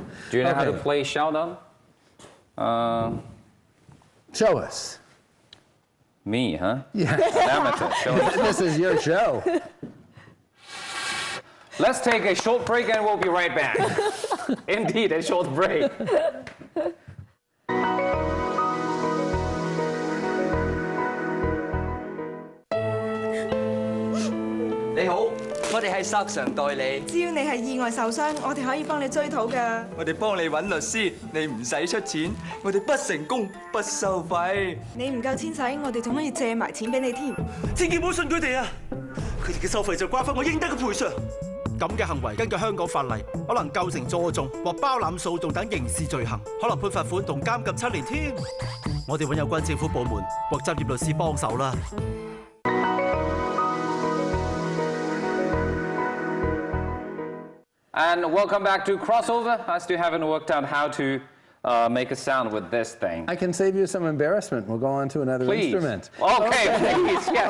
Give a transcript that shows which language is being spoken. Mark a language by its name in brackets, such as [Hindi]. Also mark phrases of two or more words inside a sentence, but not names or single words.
[English] Do you know how to play xiao dan? Show us. Me, huh? Yeah. Amateur. Show us. This is your show. Let's take a short break and we'll be right back. Indeed, a short break. [Cantonese] 你好，我哋係索償代理。只要你係意外受傷，我哋可以幫你追討㗎。我哋幫你揾律師，你唔使出錢，我哋不成功不收費。你唔夠錢使，我哋仲可以借埋錢俾你添。千祈唔好信佢哋啊！佢哋嘅收費就關乎我應得嘅賠償。咁嘅行為根據香港法例，可能構成助訟或包攬訴訟等刑事罪行，可能判罰款同監禁7年添。我哋揾有關政府部門或執業律師幫手啦。 [English] And welcome back to Crossover. I still haven't worked out how to make a sound with this thing. I can save you some embarrassment. We'll go on to another instrument. Okay, please, yes.